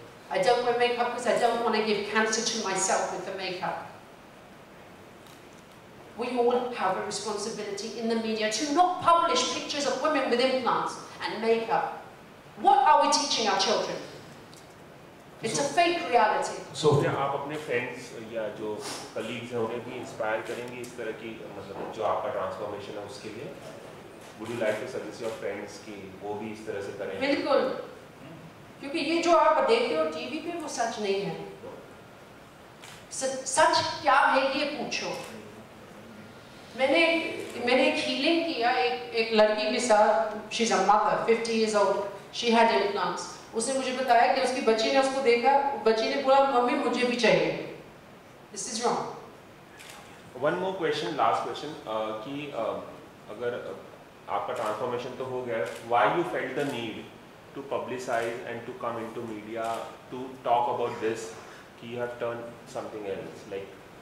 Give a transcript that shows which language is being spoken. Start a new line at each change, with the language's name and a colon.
English: I don't wear makeup because I don't want to give cancer to myself with the makeup. We all have a responsibility in the media to not publish pictures of women with implants and makeup. What are we teaching our children? It's a fake reality.
Hindi: So क्या आप अपने friends या जो colleagues हैं उन्हें भी inspire करेंगे इस तरह की मतलब जो आपका transformation है उसके लिए?
English: Would you like to suggest your friends
Hindi: कि वो भी इस तरह से करें? बिल्कुल, क्योंकि ये जो आप देखते हो टीवी पे वो सच नहीं है. सच क्या है ये पूछो. मैंने एक healing किया एक लड़की के साथ.
English: She's a mother, 50 years old. She had implants.
Hindi: उसने मुझे बताया कि उसकी बच्ची ने उसको देखा, बच्ची ने बोला मम्मी मुझे भी चाहिए.
English: This is wrong. One more question, last question
Hindi: कि अगर आपका transformation तो हो गया,
English: why you felt the need to publicize and to come into media to talk about this कि you have turned something else like?